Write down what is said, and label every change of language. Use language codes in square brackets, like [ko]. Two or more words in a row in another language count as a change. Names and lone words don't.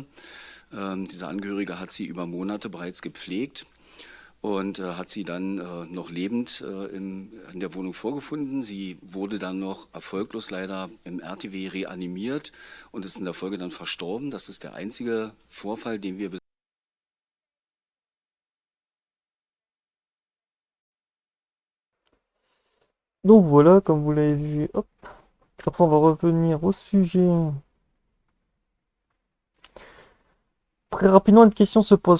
[de] Dieser Angehörige hat sie über Monate bereits gepflegt und hat sie dann noch lebend in der Wohnung vorgefunden. Sie wurde dann noch erfolglos leider im RTW reanimiert und ist in der Folge dann verstorben. Das ist der einzige Vorfall, den wir [fr] Donc voilà, comme vous l'avez vu, hop. Après, on va revenir au sujet. Très rapidement, une question se pose.